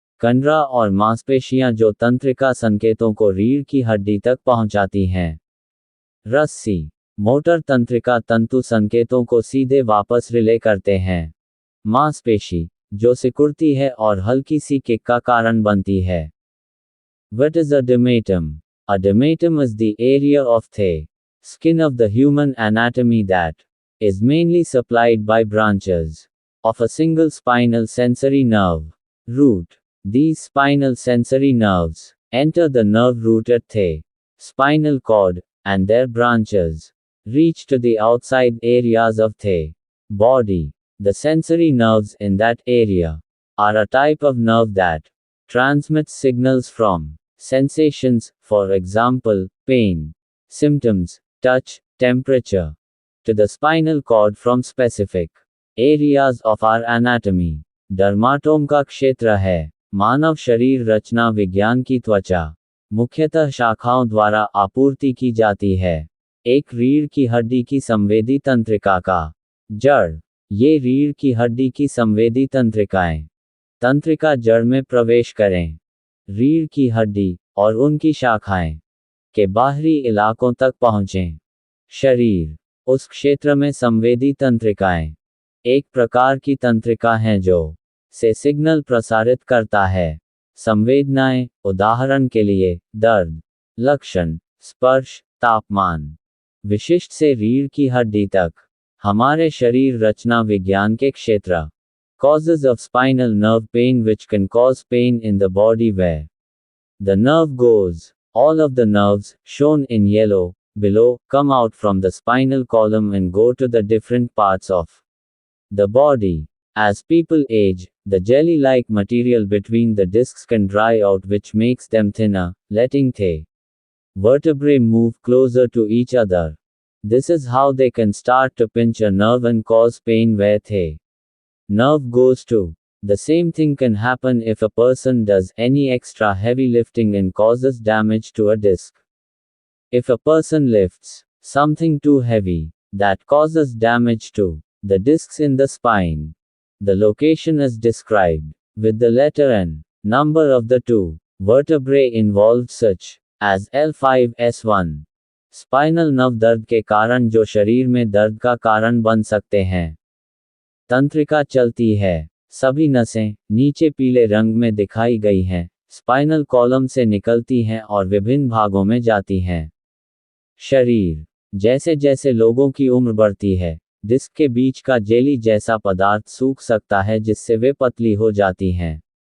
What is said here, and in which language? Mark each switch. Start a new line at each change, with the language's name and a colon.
Hindi: कंडरा और मांसपेशियां जो तंत्रिका संकेतों को रीढ़ की हड्डी तक पहुंचाती हैं। रस्सी, मोटर तंत्रिका तंतु संकेतों को सीधे वापस रिले करते हैं। मांसपेशी, जो सिकुड़ती है और हल्की सी किक का कारण बनती है।
English: What is a dermatum? A dermatum is the area of the skin of the human anatomy that is mainly supplied by branches of a single spinal sensory nerve root. These spinal sensory nerves enter the nerve root at the spinal cord, and their branches reach to the outside areas of the body. The sensory nerves in that area are a type of nerve that transmits signals from sensations, for example, pain, symptoms, touch, temperature, to the spinal cord from specific areas of our anatomy.
Hindi: Dermatome का क्षेत्र है मानव शरीर रचना विज्ञान की त्वचा, मुख्यतः शाखाओं द्वारा आपूर्ति की जाती है। एक रीढ़ की हड्डी की संवेदी तंत्रिका का जड़, ये रीढ़ की हड्डी की संवेदी तंत्रिकाएं तंत्रिका जड़ में प्रवेश करें। रीढ़ की हड्डी और उनकी शाखाएं के बाहरी इलाकों तक पहुंचें। शरीर, उस क्षेत्र में संवेदी तंत्रिकाएं एक प्रकार की तंत्रिका हैं जो से सिग्नल प्रसारित करता है। संवेदनाएं, उदाहरण के लिए दर्द, लक्षण, स्पर्श, तापमान, विशिष्ट से रीढ़ की हड्डी तक। हमारे शरीर रचना विज्ञान के क्षेत्र।
English: Causes of spinal nerve pain which can cause pain in the body where the nerve goes. All of the nerves, shown in yellow below, come out from the spinal column and go to the different parts of the body. As people age, the jelly-like material between the discs can dry out, which makes them thinner, letting the vertebrae move closer to each other. This is how they can start to pinch a nerve and cause pain where the nerve goes to. The same thing can happen if a person does any extra heavy lifting and causes damage to a disc. If a person lifts something too heavy, that causes damage to the discs in the spine. The location is described with the letter N, number of the two vertebrae involved such as L5S1.
Hindi: Spinal nerve दर्द के कारण जो शरीर में दर्द का कारण बन सकते हैं। तंत्रिका चलती है। सभी नसें नीचे पीले रंग में दिखाई गई हैं, स्पाइनल कॉलम से निकलती हैं और विभिन्न भागों में जाती हैं। शरीर, जैसे जैसे लोगों की उम्र बढ़ती है, डिस्क के बीच का जेली जैसा पदार्थ सूख सकता है जिससे वे पतली हो जाती हैं।